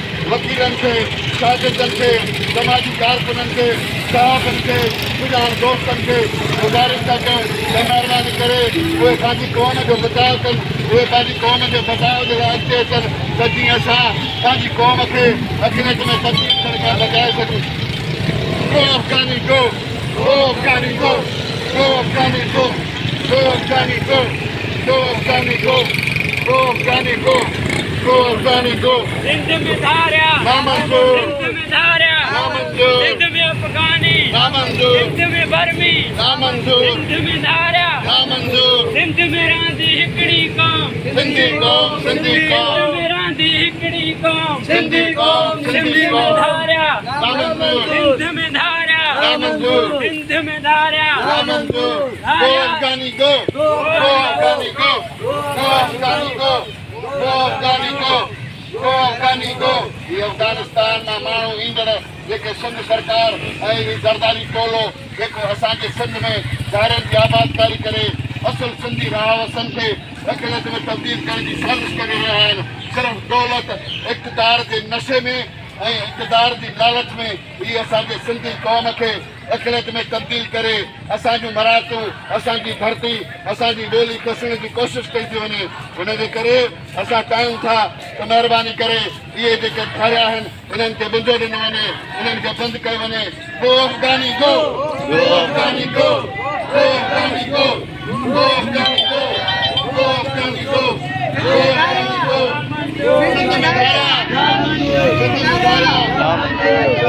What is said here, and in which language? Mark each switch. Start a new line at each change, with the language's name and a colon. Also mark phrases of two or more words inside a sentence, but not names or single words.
Sindhi: वकीलनि खे शागिर्दनि खे समाजी कारकुननि खे साहबनि खे सुञाण दोस्तनि खे गुज़ारिश था कयूं त महिरबानी करे उहे पंहिंजी क़ौम जो बचाव कनि उहे पंहिंजी क़ौम जे बचाव जे लाइ अॻिते अचनि त जीअं असां पंहिंजी क़ौम खे अखिलत में तब्दील थियण खां बचाए सघूं
English: Go Afghani go! Go Afghani go! Go Afghani go! Go Afghani go! Go Afghani go! Go Afghani go! Go Afghani go!
Sindhi: सिंध में धारिया नामंजूर सिंध में धारिया नामंजूर सिंध में अफगानी नामंजूर सिंध में बर्मी नामंजूर सिंध में धारिया नामंजूर सिंध में रांदी हिकड़ी कौम सिंधी कौम सिंधी सिंध कौम में रांदी हिकड़ी कौम सिंधी कौम सिंध सिंधी में कौम धारिया नामंजूर सिंध में धारिया नामंजूर सिंध में धारिया
English: नामंजूर Go Afghani go! Go Afghani go! Go Afghani go! Go Afghani go! Go Afghani go!
Sindhi: ये अफगानिस्तान में माण्हू ईंदड़ जेके सिंध सरकार ऐं ही ज़रदारी टोलो जेको असांजे सिंध में ज़ाहिरनि जी आबादकारी करे असुल सिंधी रहावसनि खे अखिलत में तब्दील करण जी साज़िश करे रहिया आहिनि सिर्फ़ु दौलत इक़्तिदार जे नशे में ऐं इक़्तिदार जी लालच में ही असांजे सिंधी क़ौम खे अखिलत में तब्दील करे असांजूं मराठूं असांजी धरती असांजी ॿोली कसण जी कोशिशि कई थी वञे हुनजे करे असां चाहियूं था त महिरबानी करे इहे जेके ठाहिया आहिनि इन्हनि खे बुंदो ॾिनो वञे इन्हनि खे बंदि कयो वञे
English: Go Afghani go! Go Afghani go! Go Afghani go! Go Afghani go! Go Afghani go! Go Afghani go!
Sindhi: सिंध में धारा सिंध में धारा